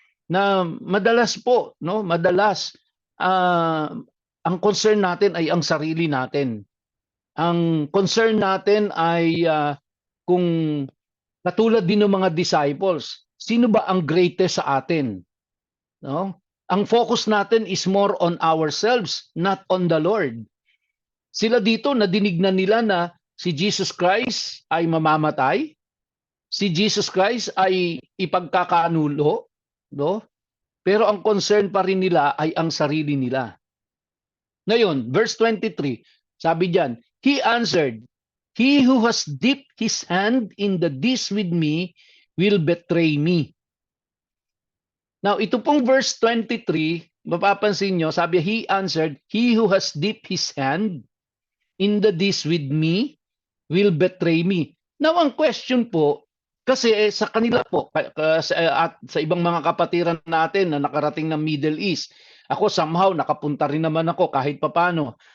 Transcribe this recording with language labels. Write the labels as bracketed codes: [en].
[tl] Na madalas po, no? Madalas ang concern natin ay ang sarili natin. Ang concern natin ay kung katulad din ng mga disciples, sino ba ang greatest sa atin? No? Ang focus natin [en] is more on ourselves, not on the Lord. [tl] Sila dito, nadinig na nila na si Jesus Christ ay mamamatay, si Jesus Christ ay ipagkakaanulo, no? Pero ang concern pa rin nila ay ang sarili nila. Ngayon, [en] verse 23, [tl] sabi diyan, [en] he answered, he who has dipped his hand in the dish with me will betray me. Now, [tl] ito pong verse 23, mapapansin nyo, sabi, [en] he answered, he who has dipped his hand in the dish with me will betray me. [tl] Now, ang question po, kasi sa kanila po, at sa ibang mga kapatiran natin na nakarating ng Middle East, ako somehow nakapunta rin naman ako kahit papano.